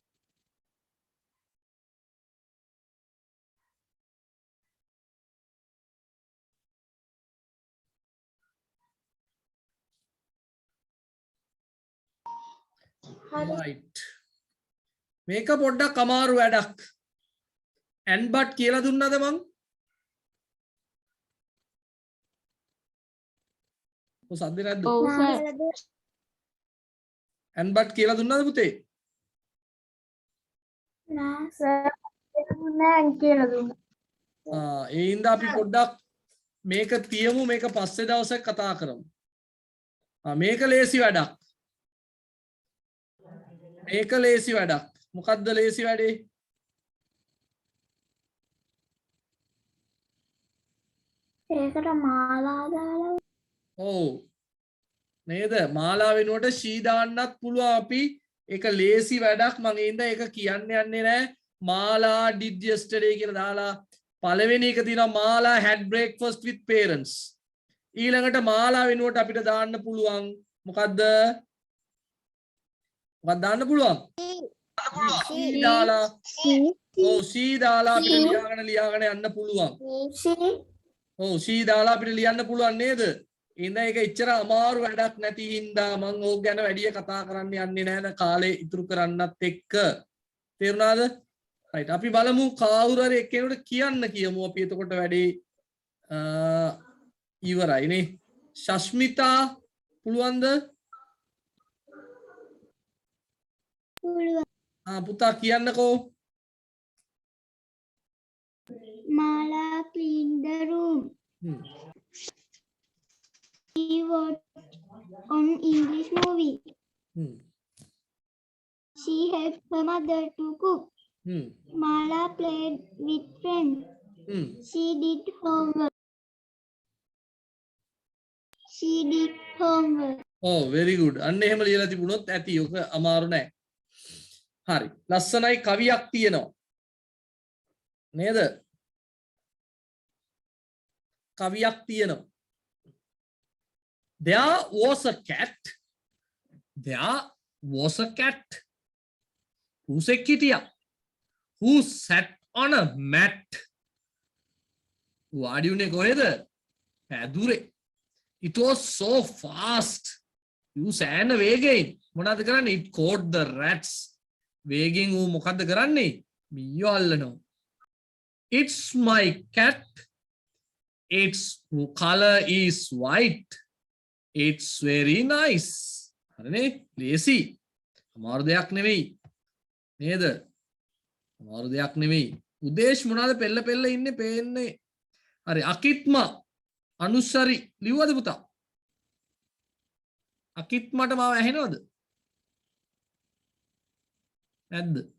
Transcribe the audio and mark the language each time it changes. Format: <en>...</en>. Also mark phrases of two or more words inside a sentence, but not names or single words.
<si>right. මේක පොඩ්ඩක් අමාරු වැඩක්.</si> <en>and but</en> <si>කියලා දුන්නද මං? ඔය සද්ද නැද්ද? ඔව් සර්.</si> <en>and but</en> <si>කියලා දුන්නද පුතේ? නෑ සර්. නෑ කියලා දුන්නා. ඒ හින්දා අපි පොඩ්ඩක් මේක තියමු මේක පස්සේ දවසක් කතා කරමු. මේක ලේසි වැඩක්. මේක ලේසි වැඩක්. මොකද්ද ලේසි වැඩේ? ඒකට මාලා දාලා. ඔව්. නේද? මාලා වෙනුවට ෂී දාන්නත් පුළුවන් අපි. ඒක ලේසි වැඩක්. මම ඒ හින්දා ඒක කියන්න යන්නේ නැහැ.</si> <en>මාලා did yesterday</en> <si>කියලා දාලා පළවෙනි එක තියෙනවා</si> <en>මාලා had breakfast with parents.</en> <si>ඊළඟට මාලා වෙනුවට අපිට දාන්න පුළුවන් මොකද්ද? මොකක්ද දාන්න පුළුවන්? she දාලා. ඔව් she දාලා අපිට ලියාගෙන යන්න පුළුවන්. ඔව් she දාලා අපිට ලියන්න පුළුවන් නේද? එහෙනම් ඒක එච්චර අමාරු වැඩක් නැති හින්දා මම ඕක ගැන වැඩි කතා කරන්න යන්නේ නැහැ කාලේ ඉතුරු කරන්නත් එක්ක. තේරුණාද? right අපි බලමු කවුරු හරි එක්කෙනෙකුට කියන්න කියමු අපි එතකොට වැඩි ඉවරයි නේ. ශෂ්මිතා පුළුවන්ද? පුතා කියන්නකෝ.</si> <en>Mala cleaned the room. She watched on English movie. She helped her mother to cook. Mala played with friends. She did homework. Oh, very good.</en> <si>අන්න එහෙම ලියලා තිබුණොත් ඇති. ඔක අමාරු නෑ. හරි. ලස්සනයි කවියක් තියෙනවා. නේද? කවියක් තියෙනවා.</si> <en>There was a cat.</en> <si>පුසෙක් හිටියා.</si> <en>Who sat on a mat.</en> <si>වාඩි උනේ කොහෙද? පැදුරේ.</si> <en>It was so fast.</en> <si>You සෑහෙන වේගයෙන්. මොනවද කරන්නේ?</si> <en>It caught the rats.</en> <si>වේගෙන් ඌ මොකද්ද කරන්නේ? මීයෝ අල්ලනවා.</si> <en>It's my cat. Its color is white. It's very nice.</en> <si>හරිනේ? ලේසි. අමාරු දෙයක් නෙවෙයි. නේද? අමාරු දෙයක් නෙවෙයි. උදේශ් මොනවාද පෙළ ඉන්නේ පේන්නේ. හරි අකිත්ම අනුස්සරි ලිව්වද පුතා? අකිත් මට මාව ඇහෙනවද? නැද්ද?</si>